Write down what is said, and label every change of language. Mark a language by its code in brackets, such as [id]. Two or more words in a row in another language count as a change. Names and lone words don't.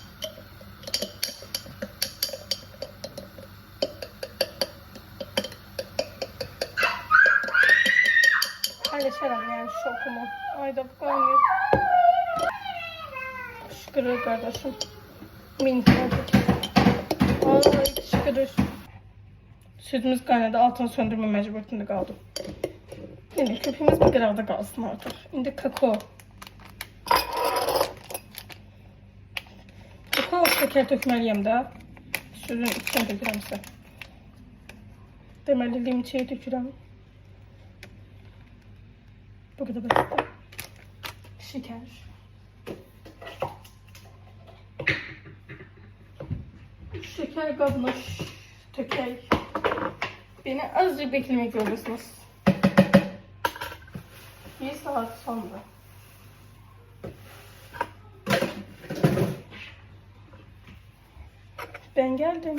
[tr] Paylaşalım yani şokumu. Ayda bu kaynıyor. Şükürler kardeşim. Minik oldu. Ay şükürler. Sütümüz kaynadı. Altını söndürme mecburiyetinde kaldım. [az] Yine köpüğümüz bir qıraqda qalsın artıq. İndi kakao. Kakao şeker tökməliyəm də. Sütün içine tökürəmsə. Deməli limçiyə tökürəm. Bu qədər basit. Şeker. Şeker qabına tökək. [tr] Beni azıcık beklemek zorundasınız. 1 saat sonra. Ben geldim.